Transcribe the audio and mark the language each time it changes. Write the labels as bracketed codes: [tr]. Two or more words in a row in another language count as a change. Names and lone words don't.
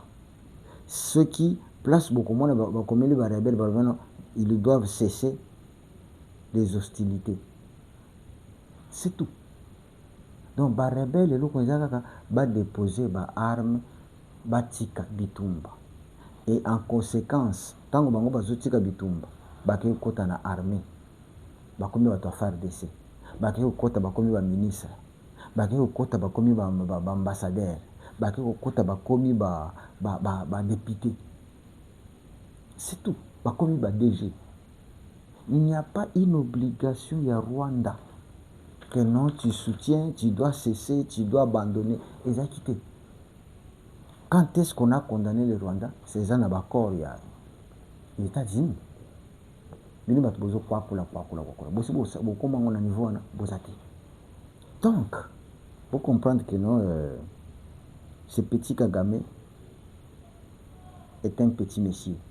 [fr] Ceux qui placent beaucoup moins, ils doivent cesser les hostilités. C'est tout. Donc, les rebelles, ils déposer des armes, [ln] tika bitumba. [fr] Et en conséquence, tant que vous [ln] tika bitumba, [fr] vous [ln] kota na [fr] armée, vous avez FARDC, vous [ln] kota bakomi ba [fr] ministre, vous [ln] kota bakomi ba [fr] ambassadeur, vous [ln] kota bakomi ba [fr] député. C'est tout. [ln] Bakomi ba DG. [fr] Il n'y a pas une obligation à Rwanda que non, tu soutiens, tu dois cesser, tu dois abandonner et quitter. Quand est-ce qu'on a condamné le Rwanda? C'est un accord, il y a les États-Unis. Donc, il faut comprendre que non, ce petit Kagame est un petit monsieur.